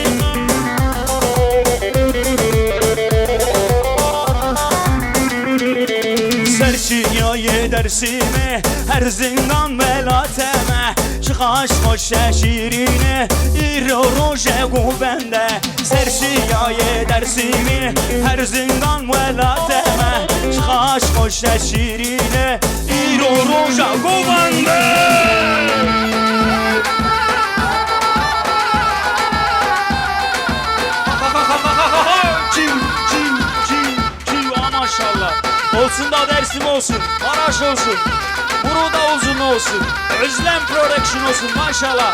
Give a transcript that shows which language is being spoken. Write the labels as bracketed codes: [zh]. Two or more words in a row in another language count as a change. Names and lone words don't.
[zza] Serçiye dersime her zindan velateme çıkaş koş şirine iro roje gubende. Serçiye dersime her zindan velateme çıkaş koş şirine iro roje gubende. Maşallah. [tr] Olsun da Dersim olsun, Maraş olsun, Buru'da uzun olsun, Özlem Production olsun maşallah.